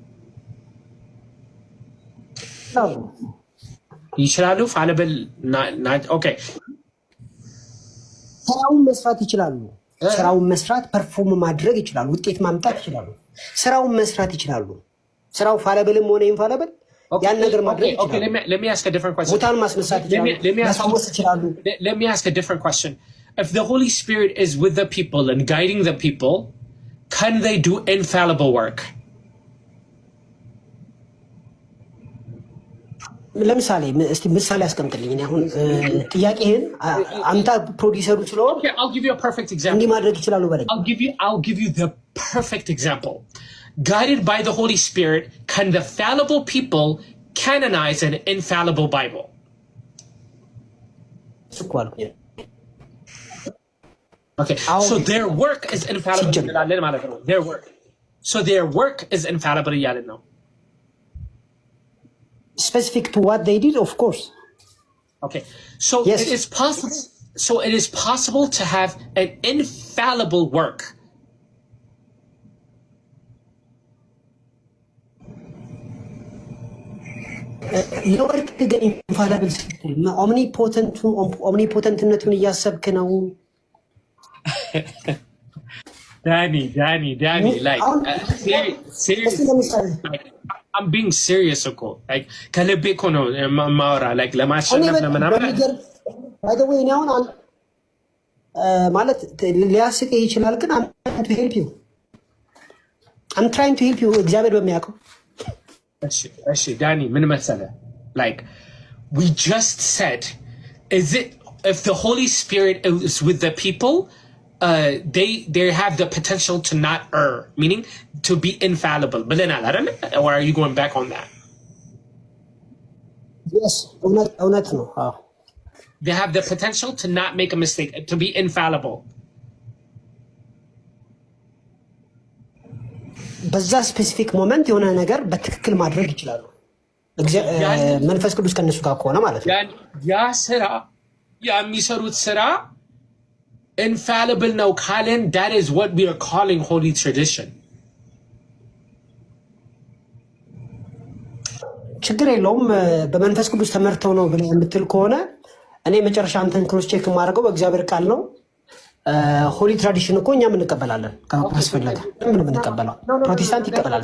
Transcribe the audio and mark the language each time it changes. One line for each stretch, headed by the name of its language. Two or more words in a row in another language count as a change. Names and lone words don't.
Amharic: ይችላሉ።
English: fallible okay።
Amharic: ስራውን መስራት ይችላሉ። ስራውን መስራት ፐርፎርም ማድረግ ይችላሉ። ውጤት ማምጣት ይችላሉ። ስራውን መስራት ይችላሉ። ስራው ፋሊብልም ሆነ ኢንፋሊብል ያን ነገር ማድረግ ይችላሉ።
English: Okay, let me ask a different question.
Amharic: ሙታን ማስነሳት ይችላሉ። ማሳወስ ይችላሉ።
English: Let me ask a different question. if the Holy Spirit is with the people and guiding the people, can they do infallible work?
Amharic: ለምሳሌ እስቲ ምሳሌ አስቀምጥልኝ። አሁን ጥያቄህን አንተ ፕሮዲውሰሩ ስለሆነ
English: Okay, I'll give you a perfect example.
Amharic: እንዲህ ማድረግ ይችላሉ በለኝ።
English: I'll give you the perfect example. Guided by the Holy Spirit, can the fallible people canonize an infallible Bible? Okay, so their work is infallible. Their work. So their work is infallible. Specific to what they did, of course. Okay, so yes. It is possible to have an infallible work.
Amharic: የወርቅ ግን ኢንፋሊብል ስትል ኦምኒፖተንትነቱን እያሰብክ ነው።
English: Danny, like seriously, like, I'm being serious, like kalebe kono maura, like
Amharic: ለማሸነፍ ለምናምን
English: by the way now
Amharic: ማለት ሊያስቅህ ይችላል ግን
English: I'm trying to help you
Amharic: እግዚአብሔር በሚያውቀው እሺ ዳኒ ምን መሰለህ
English: like we just said is it if the Holy Spirit is with the people they have the potential to not err, meaning to be infallible. But then, or are you going back on that? Yes, no. They have the potential to not make a mistake, to be infallible.
Amharic: በዛ
English: specific moment
Amharic: የሆነ ነገር በትክክል ማድረግ ይችላሉ። መንፈስ ቅዱስ ከነሱ ጋር ከሆነ ማለት ነው። ያ ስራ የሚሰሩት ስራ infallible ነው ካለን
English: that is what we are calling holy tradition.
Amharic: ችግር የለውም በመንፈስ ቅዱስ ተመርተው ነው ብለህ የምትል ከሆነ እኔ መጨረሻ አንተን
English: cross check
Amharic: የማደርገው በእግዚአብሔር ቃል ነው።
English: holy tradition
Amharic: እኮ እኛም እንቀበላለን ካስፈለገ ምን እንቀበላለን። ፕሮቴስታንት ይቀበላል።